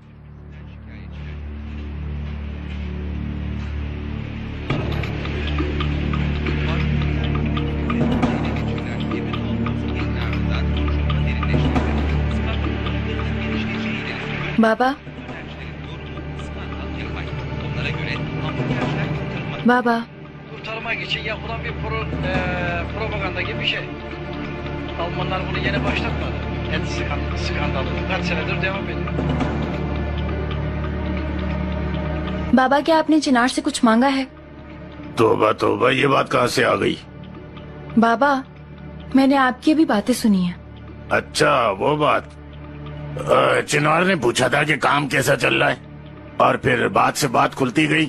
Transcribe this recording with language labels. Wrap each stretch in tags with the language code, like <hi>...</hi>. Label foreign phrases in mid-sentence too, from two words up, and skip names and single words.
<hi>बाबा, बाबा,</hi> <tr>kurtarmak için yapılan bir propaganda gibi bir şey. Almanlar bunu yeni başlatmadı. Et skandalı kaç senedir devam ediyor.</tr> <hi>बाबा, क्या आपने चिनार से कुछ मांगा है? तौबा तौबा, ये बात कहाँ से आ गई? बाबा, मैंने आपकी भी बातें सुनी है। अच्छा, वो बात। चिनार ने पूछा था कि काम कैसा चल रहा है, और फिर बात से बात खुलती गई।</hi>